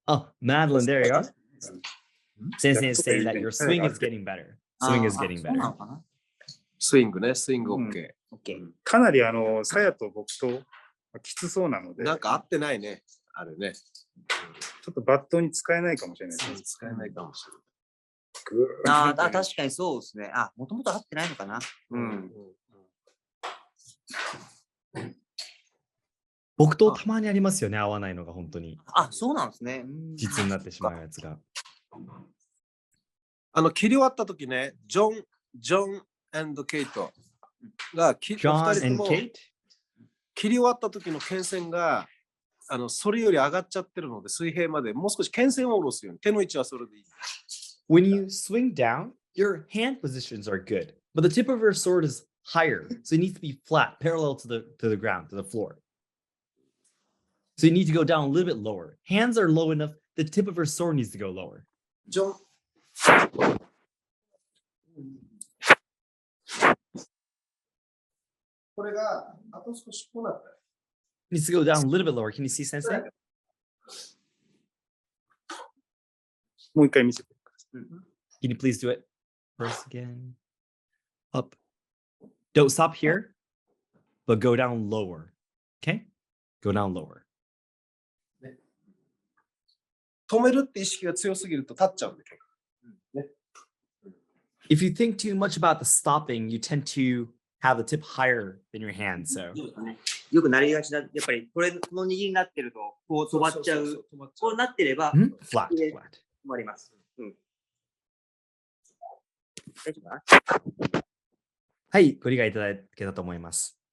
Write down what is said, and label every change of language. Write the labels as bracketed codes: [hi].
[en] Oh, Madeline, there you are. Sensei is saying that your swing is getting better. Swing is getting better. [ja] スイングね、スイング OK。かなり鞘と木刀きつそうなので。なんか合ってないね、あれね。ちょっとバットに使えないかもしれないです。使えないかもしれない。確かにそうですね。もともと合ってないのかな。木刀たまにありますよね、合わないのが本当に。そうなんですね。実になってしまうやつが。切り終わった時ね、ジョンケイトが2人とも切り終わった時の剣線がそれより上がっちゃってるので、水平までもう少し剣線を下ろすように、手の位置はそれでいい。 [en] When you swing down, your hand positions are good, but the tip of your sword is higher, so it needs to be flat, parallel to the ground, to the floor. So you need to go down a little bit lower. Hands are low enough, the tip of your sword needs to go lower. [ja] これがあと少しこうなった。 [en] Needs to go down a little bit lower. Can you see, Sensei? [ja] もう一回見せてください。 [en] Can you please do it first again? Up. Don't stop here, but go down lower. Okay? Go down lower. [ja] 止めるって意識が強すぎると立っちゃうんで。 [en] If you think too much about the stopping, you tend to have the tip higher than your hand. So [ja] よくなりがちだ。やっぱりこの握りになってるとこう止まっちゃう。こうなってれば [en] flat. [ja] 止まります。大丈夫かな？はい、ご理解いただけたと思います。